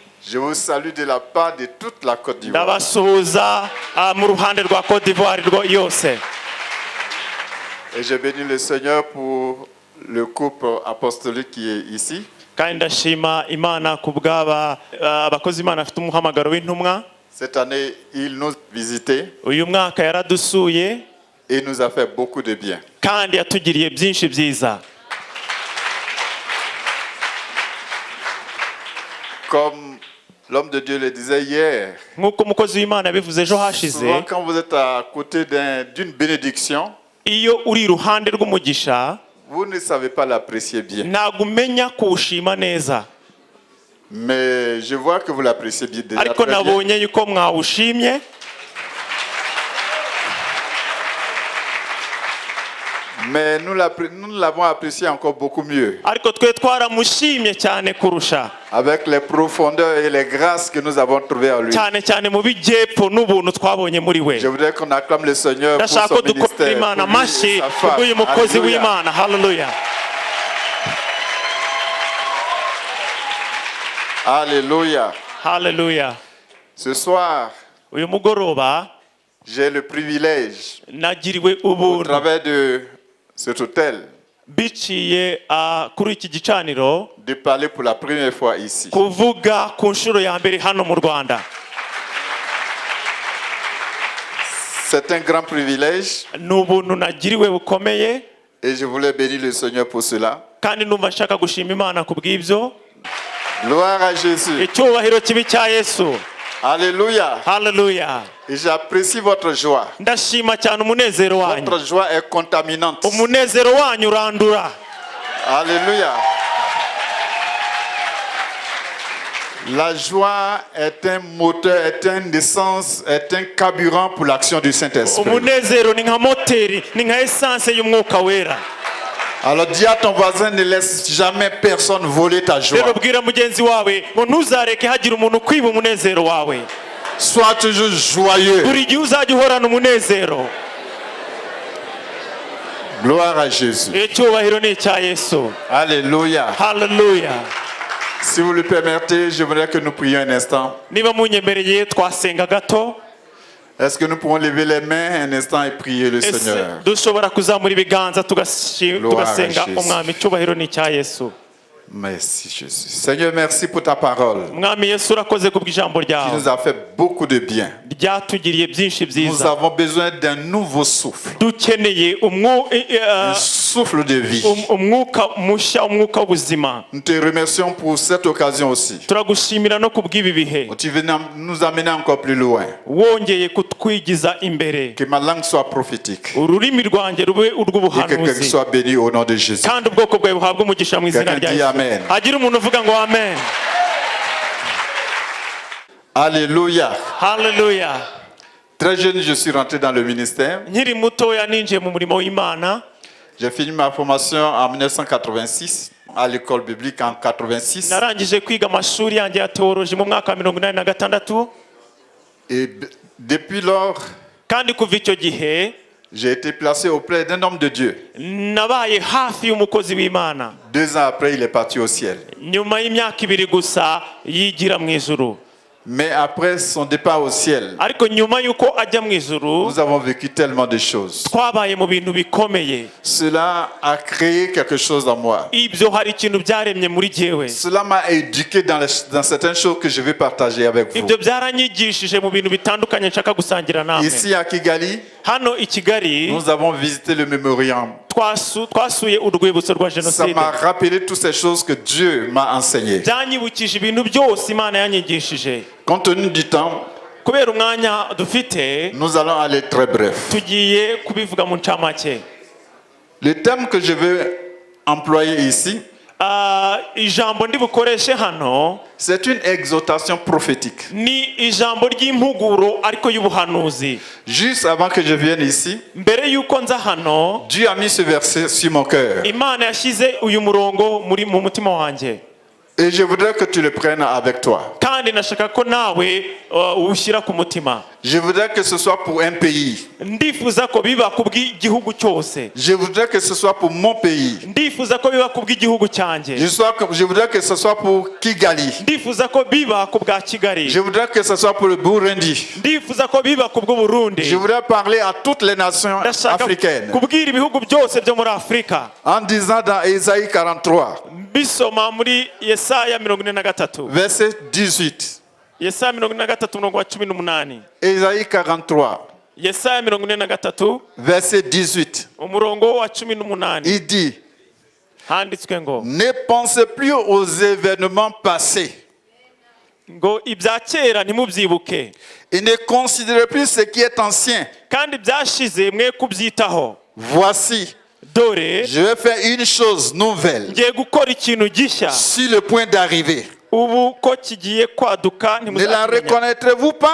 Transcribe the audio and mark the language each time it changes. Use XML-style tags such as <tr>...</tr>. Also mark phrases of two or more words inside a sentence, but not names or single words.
<fr>Je vous salue de la part de toute la Côte d'Ivoire.</fr> <rw>ndabasuhuza mu ruhande rwa Côte d'Ivoire yose.</rw> <fr>Et je bénis le Seigneur pour le couple apostolique qui est ici.</fr> <rw>kandi ndashima Imana ku bw'aba abakozi Imana afite umuhamagaro w'intumwa.</rw> <fr>Cette année, il nous a visités</fr> <rw>uyu mwaka yaradusuye</rw> <fr>et nous a fait beaucoup de bien.</fr> <rw>kandi yatugiriye byinshi byiza.</rw> <fr>Comme l'homme de Dieu le disait hier,</fr> <rw>nk'uko umukozi w'Imana yabivuze ejo hashize,</rw> <fr>souvent quand vous êtes à côté d'une bénédiction,</fr> <rw>iyo uri iruhande rw'umugisha</rw> <fr>vous ne savez pas l'apprécier bien.</fr> <rw>ntabwo umenya kuwushima neza,</rw> <fr>Mais je vois que vous l'appréciez bien déjà</fr> <rw>ariko</rw> <fr>très bien.</fr> <rw>nabonye yuko mwawushimye.</rw> <fr>Mais nous l'avons apprécié encore beaucoup mieux.</fr> <rw>ariko twe twaramushimye cyane kurusha,</rw> <fr>Avec les profondeurs et les grâces que nous avons trouvées en lui.</fr> <rw>cyane cyane mu bijyepfo n'ubuntu twabonye muri we.</rw> <fr>Je voudrais qu'on acclame le Seigneur pour</fr> <rw>ndashaka</rw> <fr>son</fr> <rw>ko dukorera</rw> <fr>ministère,</fr> <rw>Imana</rw> <fr>pour lui et</fr> <rw>amashyi</rw> <fr>sa femme.</fr> <rw>kubw'uyu mukozi</rw> <fr>Alléluia.</fr> <rw>w'Imana. Haleluya.</rw> <fr>Alléluia.</fr> <rw>Haleluya.</rw> <fr>Ce soir,</fr> <rw>uyu mugoroba</rw> <fr>j'ai le privilège,</fr> <rw>nagiriwe</rw> <fr>au</fr> <rw>ubuntu</rw> <fr>travers de cet hôtel,</fr> <rw>biciye kuri iki gicaniro</rw> <fr>de parler pour la première fois ici.</fr> <rw>kuvuga ku nshuro ya mbere hano mu Rwanda.</rw> <fr>C'est un grand privilège</fr> <rw>ni ubuntu nagiriwe bukomeye,</rw> <fr>et je voulais bénir le Seigneur pour cela.</fr> <rw>kandi numva nshaka gushima Imana ku bw'ibyo.</rw> <fr>Gloire à Jésus.</fr> <rw>icyubahiro kibi cya Yesu.</rw> <fr>Alléluia.</fr> <rw>Haleluya.</rw> <fr>Et j'apprécie votre joie.</fr> <rw>ndashima cyane umunezero wanyu.</rw> <fr>Votre joie est contaminante.</fr> <rw>umunezero wanyu urandura.</rw> <fr>Alléluia. La joie est un moteur, est une essence, est un carburant pour l'action du Saint-Esprit.</fr> <rw>umunezero ni nka moteri, ni nka esanse y'umwuka wera.</rw> <fr>Alors dis à ton voisin, ne laisse jamais personne voler ta joie.</fr> <rw>rero bwira mugenzi wawe ngo ntuzareke hagira umuntu kwiba umunezero wawe.</rw> <fr>Sois toujours joyeux.</fr> <rw>buri gihe uzajya uhorana umunezero.</rw> <fr>Gloire à Jésus.</fr> <rw>icyubahiro ni icya Yesu.</rw> <fr>Alléluia.</fr> <rw>Haleluya.</rw> <fr>Si vous le permettez, je voudrais que nous prions un instant.</fr> <rw>niba munyemereye twasenga gato.</rw> <fr>Est-ce que nous pouvons lever les mains un instant et prier le</fr> <rw>ese</rw> <fr>Seigneur?</fr> <rw>dushobora kuzamura ibiganza tugasenga</rw> <fr>Jésus.</fr> <rw>umwami. icyubahiro ni icya Yesu.</rw> <fr>Merci Jésus. Seigneur, merci pour ta parole</fr> <rw>umwami Yesu urakoze ku bw'ijambo</rw> <fr>qui</fr> <rw>ryawe</rw> <fr>nous a fait beaucoup de bien.</fr> <rw>ryatugiriye byinshi</rw> <fr>Nous</fr> <rw>byiza.</rw> <fr>avons besoin d'un nouveau souffle.</fr> <rw>dukeneye</rw> <fr>Un souffle de vie.</fr> <rw>umwuka mushya, umwuka w'ubuzima.</rw> <fr>Nous te remercions pour cette occasion aussi.</fr> <rw>turagushimira no ku bw'ibi bihe</rw> <fr>Tu veux nous amener encore plus loin.</fr> <rw>wongeye kutwigiza imbere.</rw> <fr>Que ma langue soit prophétique.</fr> <rw>ururimi rwanjye rube</rw> <fr>Et que quelqu'un</fr> <rw>urw'ubuhanuzi,</rw> <fr>soit béni au nom de Jésus.</fr> <rw>kandi ubwoko bwawe buhabwe umugisha mu izina</rw> <fr>Quelqu'un</fr> <rw>rya</rw> <fr>dit</fr> <rw>Yesu. amen. hagira umuntu uvuga ngo amen.</rw> <fr>Alléluia.</fr> <rw>Haleluya.</rw> <fr>Très jeune, je suis rentré dans le ministère.</fr> <rw>nkiri mutoya ninjiye mu murimo w'Imana.</rw> <fr>J'ai fini ma formation en 1986 à l'école biblique en 86.</fr> <rw>narangije kwiga amashuri yanjye ya teoloji mu mwaka wa 1986.</rw> <fr>Et depuis lors,</fr> <rw>kandi kuva icyo gihe</rw> <fr>j'ai été placé auprès d'un homme de Dieu.</fr> <rw>nabaye hafi y'umukozi w'Imana.</rw> <fr>2 ans après, il est parti au ciel.</fr> <rw>nyuma y'imyaka 2 gusa yigira mu ijuru.</rw> <fr>Mais après son départ au ciel,</fr> <rw>ariko nyuma y'uko ajya mu ijuru</rw> <fr>nous avons vécu tellement de choses.</fr> <rw>twabaye mu bintu bikomeye.</rw> <fr>Cela a créé quelque chose en moi.</fr> <rw>ibyo hari ikintu byaremye muri jyewe.</rw> <fr>Cela m'a éduqué dans certaines choses que je vais partager avec vous.</fr> <rw>ibyo byaranyigishije mu bintu bitandukanye nshaka gusangira namwe.</rw> <fr>Ici à Kigali,</fr> <rw>hano i Kigali</rw> <fr>nous avons visité le mémorial.</fr> <rw>twasuye urwibutso rwa</rw> <fr>Ça</fr> <rw>jenoside.</rw> <fr>m'a rappelé toutes ces choses que Dieu m'a enseignées.</fr> <rw>byanyibukije ibintu byose Imana yanyigishije.</rw> <fr>Compte tenu du temps,</fr> <rw>kubera umwanya dufite</rw> <fr>nous allons aller très bref.</fr> <rw>tugiye kubivuga mu ncamake.</rw> <fr>Le thème que je veux employer ici,</fr> <rw>ijambo ndi bukoreshe hano</rw> <fr>c'est une exhortation prophétique.</fr> <rw>ni ijambo ry'impuguro ariko y'ubuhanuzi.</rw> <fr>Juste avant que je vienne ici,</fr> <rw>mbere y'uko nza hano</rw> <fr>Dieu a mis ce verset sur mon cœur.</fr> <rw>Imana yashyize uyu murongo mu mutima wanjye.</rw> <fr>Et je voudrais que tu le prennes avec toi.</fr> <rw>kandi nashaka ko nawe uwushyira ku mutima.</rw> <fr>Je voudrais que ce soit pour un pays.</fr> <rw>ndifuza ko biba kubw'igihugu cyose.</rw> <fr>Je voudrais que ce soit pour mon pays.</fr> <rw>ndifuza ko biba kubw'igihugu cyanjye.</rw> <fr>Je voudrais que ce soit pour Kigali.</fr> <rw>ndifuza ko biba kubwa Kigali.</rw> <fr>Je voudrais que ce soit pour le Burundi.</fr> <rw>ndifuza ko biba kubw'Uburundi.</rw> <fr>Je voudrais parler à toutes les nations</fr> <rw>ndashaka</rw> <fr>africaines.</fr> <rw>kubwira ibihugu byose byo muri Afurika.</rw> <fr>En disant dans Ésaïe 43,</fr> <rw>bisoma muri Yesaya 43.</rw> <fr>verset 18.</fr> <rw>Yesaya 43 umurongo wa 18.</rw> <fr>Ésaïe 43,</fr> <rw>Yesaya 43</rw> <fr>verset 18.</fr> <rw>umurongo wa 18.</rw> <fr>Il dit,</fr> <rw>handitswe ngo</rw> <fr>ne pensez plus aux événements passés</fr> <rw>ibya kera ntimubyibuke</rw> <fr>et ne considérez plus ce qui est ancien.</fr> <rw>kandi byashize mwe kubyitaho.</rw> <fr>Voici,</fr> <rw>dore</rw> <fr>je vais faire une chose nouvelle</fr> <rw>ngiye gukora ikintu gishya</rw> <fr>sur le point d'arriver.</fr> <rw>ubu ko kigiye kwaduka</rw> <fr>Ne la</fr> <rw>ntimuzakimenya.</rw> <fr>reconnaîtrez-vous pas?</fr>